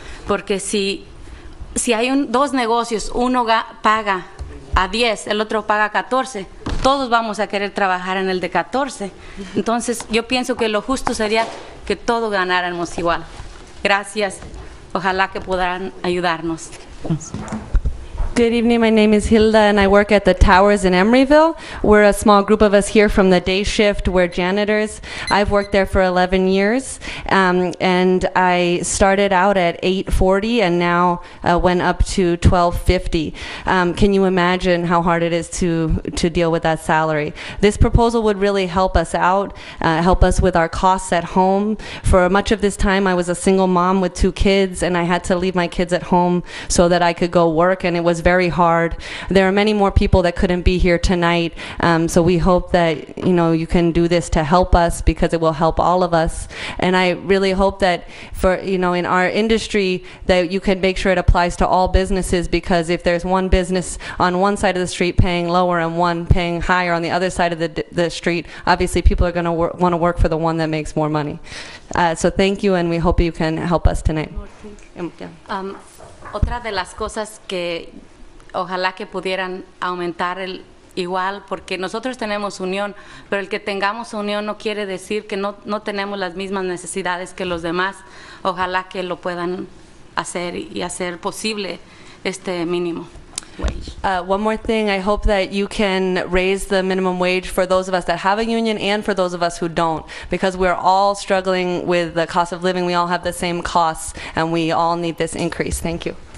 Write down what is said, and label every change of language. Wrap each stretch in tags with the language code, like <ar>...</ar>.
<es>Porque si hay 2 negocios, uno paga a 10, el otro paga a 14, todos vamos a querer trabajar en el de 14. Entonces, yo pienso que lo justo sería que todos ganáramos igual. Gracias. Ojalá que puedan ayudarnos.</es> <en>Good evening, my name is Hilda and I work at the Towers in Emeryville. We're a small group of us here from the day shift. We're janitors. I've worked there for 11 years and I started out at $8.40 and now went up to $12.50. Can you imagine how hard it is to deal with that salary? This proposal would really help us out, help us with our costs at home. For much of this time I was a single mom with 2 kids and I had to leave my kids at home so that I could go work, and it was very hard. There are many more people that couldn't be here tonight, so we hope that you can do this to help us because it will help all of us. And I really hope that for in our industry that you can make sure it applies to all businesses, because if there's one business on one side of the street paying lower and one paying higher on the other side of the street, obviously people are going to want to work for the one that makes more money. So thank you, and we hope you can help us tonight.</en> <es>Otra de las cosas que ojalá que pudieran aumentar el igual, porque nosotros tenemos unión, pero el que tengamos unión no quiere decir que no tenemos las mismas necesidades que los demás. Ojalá que lo puedan hacer y hacer posible este mínimo wage.</es> <en>One more thing, I hope that you can raise the minimum wage for those of us that have a union and for those of us who don't, because we're all struggling with the cost of living. We all have the same costs and we all need this increase. Thank you.</en>